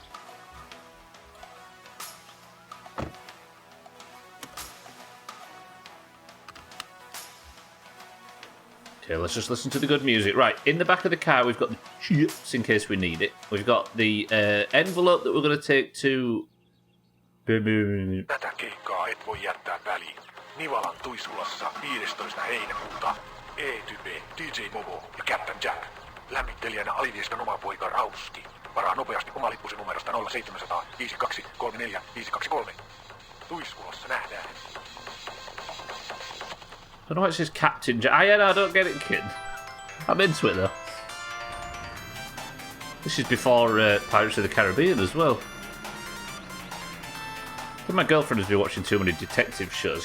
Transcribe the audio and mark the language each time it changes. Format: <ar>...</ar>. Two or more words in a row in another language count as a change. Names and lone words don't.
<en>Okay, let's just listen to the good music. Right, in the back of the car, we've got the chips in case we need it. We've got the envelope that we're going to take to...</en> <fi>Tätä keikkaa et voi jättää väliin. Nivalan Tuisulassa 15. heinäkuuta. E-Type, DJ Movo ja Captain Jack. Lämmittelijänä Alivieskan oma poika Rauski. Varaa nopeasti oma lippusi numerosta 0700 52 34 523. Tuiskulassa nähdään.</fi> <en>I don't know why it says Captain Jack. I don't get it, kid. I'm into it, though. This is before Pirates of the Caribbean as well. I think my girlfriend has been watching too many detective shows.</en>